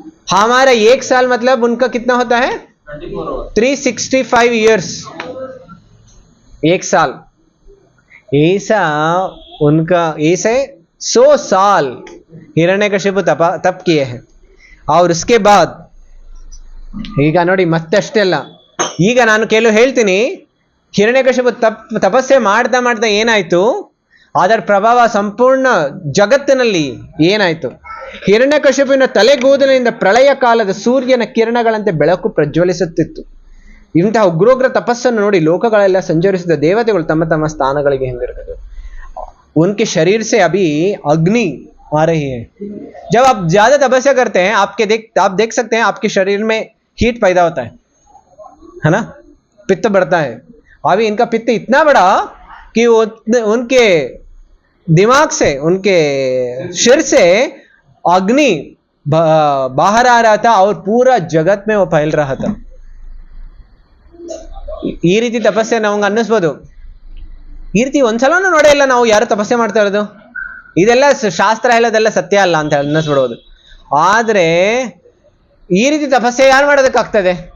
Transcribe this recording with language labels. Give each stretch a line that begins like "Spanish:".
Hindi: हमारा एक साल मतलब उनका कितना होता है?
English: 365 years.
Hindi: एक साल. ऐसा उनका, ऐसे 100 साल हिरण्यकशिपु तप किए हैं. और उसके बाद
Kannada: ಈಗ ನೋಡಿ ಮತ್ತೆ ಅಷ್ಟೇ ಅಲ್ಲ, ಈಗ ನಾನು ಕೆಲವು ಹೇಳ್ತೀನಿ, ಹಿರಣ್ಯಕಶಿಪು ತಪಸ್ಸೆ ಮಾಡ್ತಾ ಮಾಡ್ತಾ ಏನಾಯ್ತು, ಅದರ ಪ್ರಭಾವ ಸಂಪೂರ್ಣ ಜಗತ್ತಿನಲ್ಲಿ ಏನಾಯ್ತು. ಹಿರಣ್ಯಕಶಿಪುವಿನ ತಲೆಗೂದಲಿನಿಂದ ಪ್ರಳಯ ಕಾಲದ ಸೂರ್ಯನ ಕಿರಣಗಳಂತೆ ಬೆಳಕು ಪ್ರಜ್ವಲಿಸುತ್ತಿತ್ತು. ಇಂತಹ ಉಗ್ರೋಗ್ರ ತಪಸ್ಸನ್ನು ನೋಡಿ ಲೋಕಗಳೆಲ್ಲ ಸಂಚರಿಸಿದ ದೇವತೆಗಳು ತಮ್ಮ ತಮ್ಮ ಸ್ಥಾನಗಳಿಗೆ ಹಿಂದಿರುಗದು.
Hindi: उनके शरीर से अभी अग्नि आ रही है. जब आप ज्यादा तपस्या करते हैं आप देख सकते हैं आपके शरीर में हीट पैदा होता है ना, पित्त बढ़ता है. अभी इनका पित्त इतना बड़ा कि उनके दिमाग से, उनके सिर से अग्नि बाहर आ रहा था और पूरा जगत में वो फैल रहा था.
Kannada: ಈ ರೀತಿ ತಪಸ್ಸೆ ನಮಗೆ ಅನ್ನಿಸ್ಬೋದು. ಈ ರೀತಿ ಒಂದ್ಸಲನೂ ನೋಡೇ ಇಲ್ಲ ನಾವು ಯಾರು ತಪಸ್ಸೆ ಮಾಡ್ತಾ ಇರೋದು. ಇದೆಲ್ಲ ಶಾಸ್ತ್ರ ಹೇಳೋದೆಲ್ಲ ಸತ್ಯ ಅಲ್ಲ ಅಂತ ಅನ್ನಿಸ್ಬಿಡೋದು. ಆದ್ರೆ ಈ ರೀತಿ ತಪಸ್ಸೆ ಯಾರು ಮಾಡೋದಕ್ಕಾಗ್ತದೆ?